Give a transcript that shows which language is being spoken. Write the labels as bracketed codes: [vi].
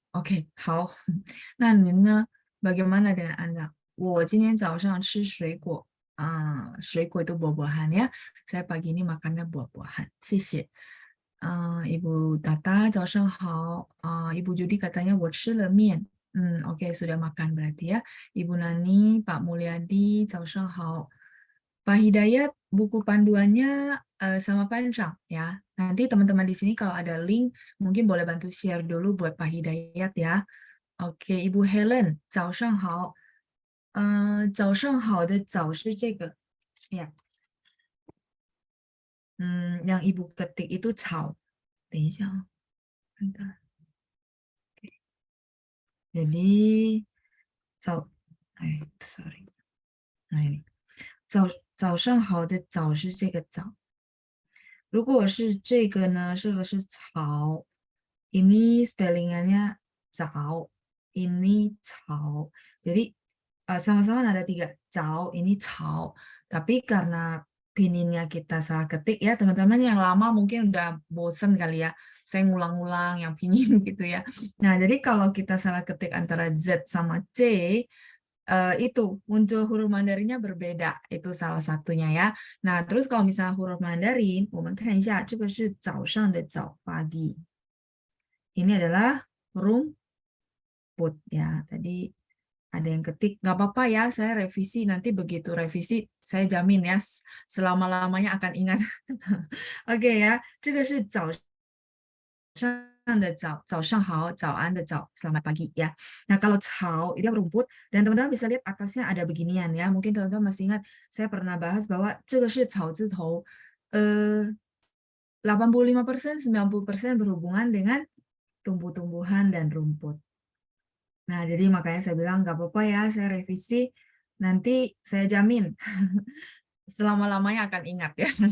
[zh] OK，好，那您呢？ [id] Bagaimana dengan Anda？ [zh] 我今天早上吃水果，水果 [id] itu buah-buahan ya. Saya pagi ini makannya buah-buahan. [zh] 谢谢。 [id] Ibu Tata，早上好。 Ibu Judi katanya [zh] 我吃了面。 [id] Oke, sudah makan berarti ya. Ibu Nani, Pak Mulyadi, 早上好。 Pak Hidayat, buku panduannya sama Pancang ya. Nanti teman-teman di sini kalau ada link, mungkin boleh bantu share dulu buat Pak Hidayat ya. Oke, Ibu Helen, 早上好。 [zh] 早上好的早是这个呀。 [id] yang Ibu ketik itu 草。 [zh] 等一下啊，看看。 Jadi sorry， 那里早上好的早是这个早。如果是这个呢，这个是草， [id] ini spellingannya [zh] 早，ini 草。 [id] Jadi sama-sama ada 3 早，ini 草。 Tapi karena pininnya kita salah ketik ya, teman-teman yang lama mungkin udah bosen kali ya. Saya ngulang-ngulang yang pinin gitu ya. Nah, jadi kalau kita salah ketik antara Z sama C, itu muncul huruf Mandarinnya berbeda, itu salah satunya ya. Nah, terus kalau misalnya huruf Mandarin, [zh] 我们看一下，这个是早上的早 [id] pagi. Ini adalah rumput ya. Tadi ada yang ketik, nggak apa-apa ya, saya revisi. Nanti begitu revisi, saya jamin ya, selama-lamanya akan ingat. [zh] Oke ya, 这个是早上的早，早上好，早安的早, [id] selamat pagi ya. Nah, kalau 草 itu rumput, dan teman-teman bisa lihat atasnya ada beginian ya. Mungkin teman-teman masih ingat, saya pernah bahas bahwa [zh] 这个是草字头, [id] 85%, 90% berhubungan dengan tumbuh-tumbuhan dan rumput. Nah, jadi makanya saya bilang nggak apa-apa ya, saya revisi, nanti saya jamin selama-lamanya akan ingat ya.